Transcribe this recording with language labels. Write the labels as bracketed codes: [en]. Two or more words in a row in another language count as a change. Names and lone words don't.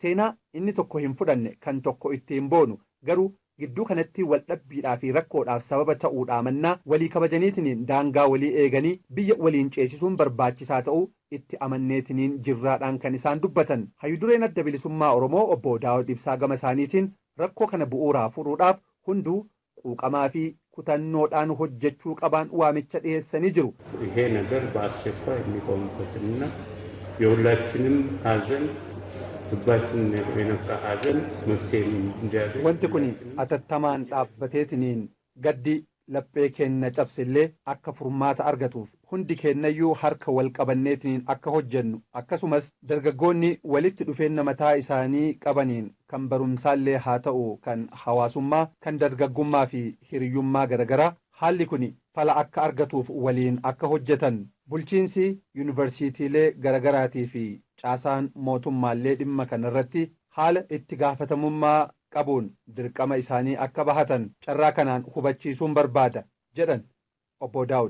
[om] seenaa inni tokko hin fudhanne kan tokko ittiin boonu garuu gidduu kanatti waldhabbiidhaa fi rakkoodhaaf sababa ta'uudhaa mannaa walii kabajaniitiniin daangaa walii eeganii biyya waliin ceesisuun barbaachisaa ta'uu itti amanneetiniin jirraadhaan kan isaan dubbatan. Hayyudureen adda bilisummaa Oromoo obbo Daawud Ibsaa gama isaaniitiin rakkoo kana bu'uuraa furuudhaaf hunduu quuqamaa fi kutannoodhaan hojjechuu qabaan waamicha dhiyeessanii jiru. [am] ይሄ ነገር በአስቸኳይ የሚቆምበትና የሁላችንም ሀዘን ልባችን የነካ ሀዘን መፍትሄ እንዲያገኝ [om] wanti kun atattamaan dhaabbateetiniin gaddi laphee keenna cabsillee akka furmaata argatuuf hundi keennayyuu harka wal qabanneetiniin akka hojjennu akkasumas dargaggoonni walitti dhufeenya mataa isaanii qabaniin kan barumsaallee haa ta'u kan hawaasummaa kan dargaggummaa fi hiriyyummaa garagaraa haalli kun fala akka argatuuf waliin akka hojjetan bulchiinsi yuunivarsiitiilee garagaraatii fi caasaan mootummaallee dhimma kanarratti haala itti gaafatamummaa qabuun dirqama isaanii akka bahatan carraa kanaan hubachiisuun barbaada jedhan obbo Daawud.